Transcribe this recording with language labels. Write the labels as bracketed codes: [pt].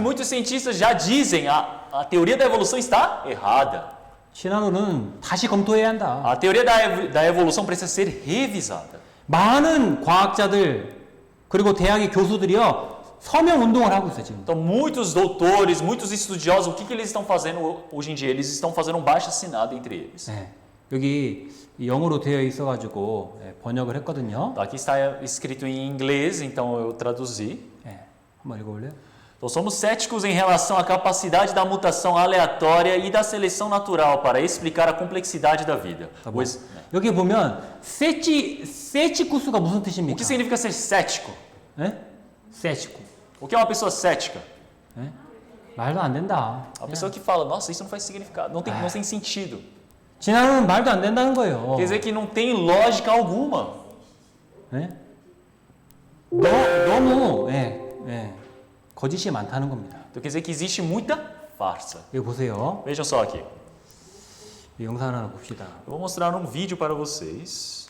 [pt] muitos cientistas já dizem a teoria da evolução está errada. [ko] 진화론은 다시 검토해야 한다. [pt] A teoria da evolução precisa ser revisada. [ko] 많은 과학자들 그리고 대학의 교수들이요 서명 운동을 하고 있어요 지금. [pt] Então, muitos doutores, muitos estudiosos, o que eles estão fazendo hoje em dia? Eles estão fazendo um baixo-assinado entre eles. [ko] 네, 여기 영어로 되어 있어가지고 번역을 했거든요. [pt] Aqui está escrito em inglês, então eu traduzi. [ko] 네, 한번 읽어볼래요? [pt] Então, somos céticos em relação à capacidade da mutação aleatória e da seleção natural para explicar a complexidade da vida. [ko] 자, 뭐, 여기 보면 세치쿠스가 무슨 [pt] O [ko] 뜻입니까? [pt] que significa ser cético? [ko] 네? 세치쿠. [pt] O que é uma pessoa cética? [ko] 네? 말도 안 된다. [pt] A pessoa que fala, nossa, isso não faz significado, não tem sentido. [ko] 진화론은 말도 안 된다는 거예요. [pt] Quer dizer que não tem lógica alguma. [ko] 네? 너무 거짓이 많다는 겁니다. [pt] Então quer dizer que existe muita farsa. [ko] 여기 보세요. [pt] Vejam só aqui. [ko] 이 영상 하나 봅시다. [pt] Eu vou mostrar um vídeo para vocês.